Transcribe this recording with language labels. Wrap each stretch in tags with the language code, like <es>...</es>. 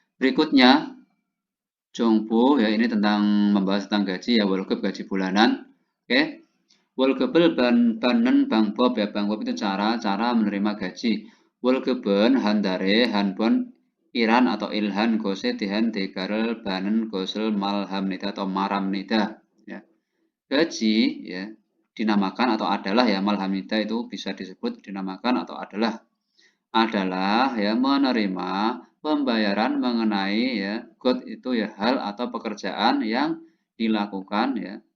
<id>Berikutnya Jongpo ya, ini tentang membahas tentang gaji ya,</id> <ko>월급</ko> <id>gaji bulanan. Oke.</id> <ko>월급을 받는 방법 ya, 방법</ko> <id>itu cara menerima gaji.</id> <ko>월급은 한 달에 한 번 일한 atau 일한 곳에 대한 대가를 받는 것을 말합니다 atau 말합니다.</ko> <id>Ya. Gaji ya dinamakan atau adalah ya,</id> <ko>말합니다</ko> <id>itu bisa disebut dinamakan atau adalah ya menerima pembayaran mengenai ya got itu ya hal atau pekerjaan yang dilakukan ya.</id>